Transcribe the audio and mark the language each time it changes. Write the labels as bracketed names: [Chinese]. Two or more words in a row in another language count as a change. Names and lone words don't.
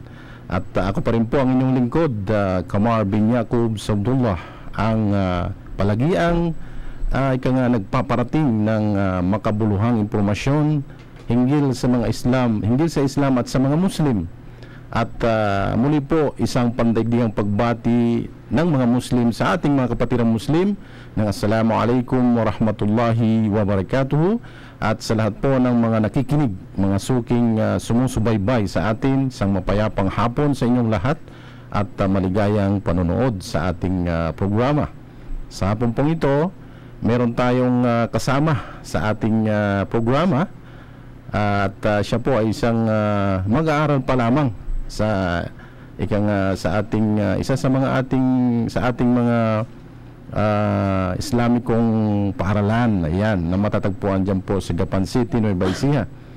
[Filipino] At ako pa rin po ang inyong lingkod, Kamar bin Yaqub Sabdullah, ang palagiang nagpaparating ng makabuluhang impormasyon hinggil sa mga Islam, hinggil sa Islam at sa mga Muslim. At muli po isang pandaigdigang pagbati ng mga Muslim sa ating mga kapatiran Muslim ng [Arabic] السلام عليكم ورحمة الله وبركاته, [Filipino] at sa lahat po ng mga nakikinig, mga suking sumusubaybay sa atin, isang mapayapang hapon sa inyong lahat at maligayang panonood sa ating programa. Sa hapon pong ito, meron tayong kasama sa ating programa at siya po ay isang mag-aaral pa lamang sa sa ating isa sa ating mga Islamikong paaralan, ayan, na matatagpuan dyan po sa Gapan City, Nueva Ecija.